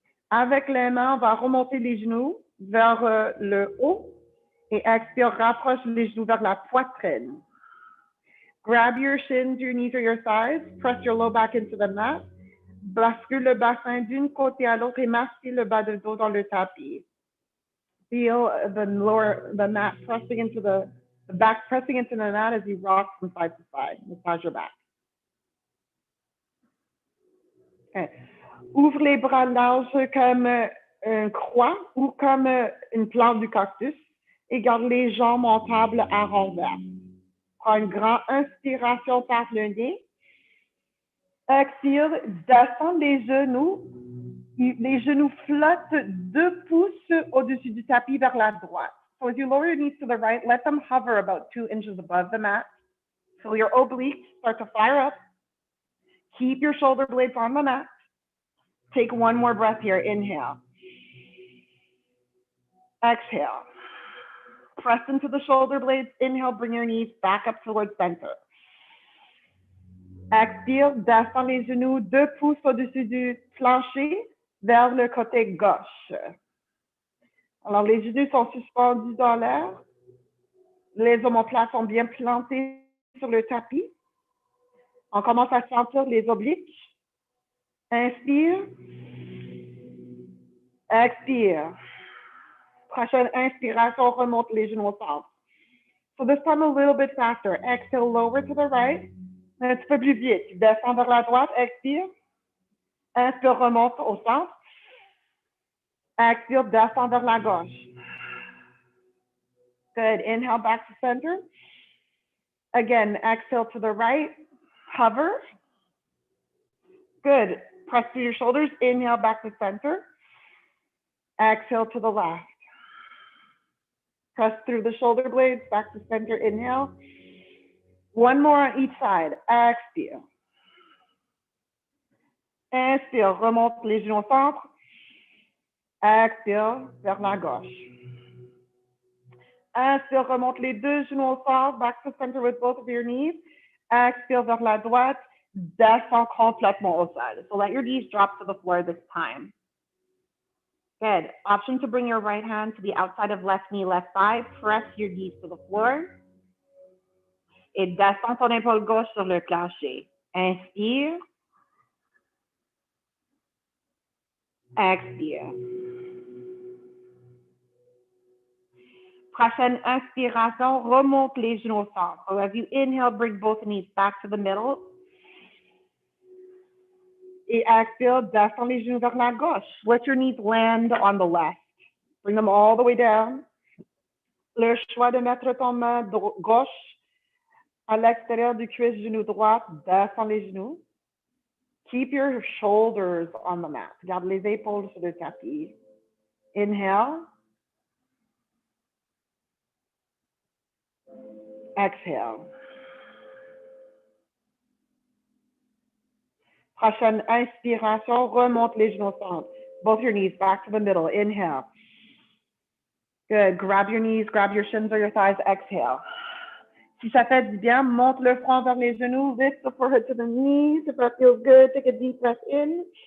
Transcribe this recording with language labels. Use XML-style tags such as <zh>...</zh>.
<fr>Avec les mains, on va remonter les genoux vers le haut et expire, rapproche les genoux vers la poitrine.</fr> <en>Grab your shins, your knees or your thighs, press your low back into the mat,</en> <fr>bascule le bassin d'une côté à l'autre et masquez le bas de dos dans le tapis.</fr> <en>Feel the mat pressing into the back pressing into the mat as you rock from side to side. Massage your back. Okay.</en> <fr>Ouvre les bras larges comme une croix ou comme une plante du cactus et garde les jambes montables à renvers. Prends une grande inspiration par le nez. Expire, descends les genoux. Les genoux flottent 2 pouces au-dessus du tapis vers la droite.</fr> <en>So as you lower your knees to the right, let them hover about 2 inches above the mat. So your obliques start to fire up. Keep your shoulder blades on the mat. Take 1 more breath here. Inhale. Exhale. press into the shoulder blades. Inhale, bring your knees back up towards center.</en> <fr>Expire, descends les genoux 2 pouces au-dessus du plancher vers le côté gauche. Alors, les genoux sont suspendus dans l'air. Les omoplates sont bien plantés sur le tapis. On commence à sentir les obliques. Inspire. Expire. Prochaine inspiration, remonte les genoux au centre.</fr> <en>So this time a little bit faster. Exhale, lower to the right.</en> <fr>Un petit peu plus vite. Descends vers la droite. Expire. Inspire, remonte au centre. Expire, descends vers la gauche.</fr> <en>Good. Inhale back to center. Again, exhale to the right. Hover. Good. Press through your shoulders. Inhale back to center. Exhale to the left. Press through the shoulder blades. Back to center. Inhale. One more on each side.</en> <fr>Expire. Inspire. Remonte les genoux au centre. Expire vers la gauche. Inspire, remonte les 2 genoux au centre.</fr> <en>Back to center with both of your knees.</en> <fr>Expire vers la droite. Descends complètement au sol.</fr> <en>So let your knees drop to the floor this time. Good. Option to bring your right hand to the outside of left knee, left thigh. Press your knees to the floor.</en> <fr>Et descends ton épaule gauche sur le plancher. Inspire. Expire. Prochaine inspiration, remonte les genoux au centre.</fr> <en>So as you inhale, bring both knees back to the middle.</en> <fr>Et expire, descends les genoux vers la gauche.</fr> <en>Let your knees land on the left. Bring them all the way down.</en> <fr>Le choix de mettre ton main gauche à l'extérieur du cuisse, genou droit, descends les genoux.</fr> <en>Keep your shoulders on the mat.</en> <fr>Garde les épaules sur le tapis.</fr> <en>Inhale. Exhale.</en> <fr>Prochaine inspiration, remonte les genoux au centre.</fr> <en>Both your knees back to the middle. Inhale. Good. Grab your knees, grab your shins or your thighs. Exhale.</en> <fr>Si ça fait du bien, monte le front vers les genoux.</fr> <en>Lift the forehead to the knees. If that feels good, take a deep breath in.</en>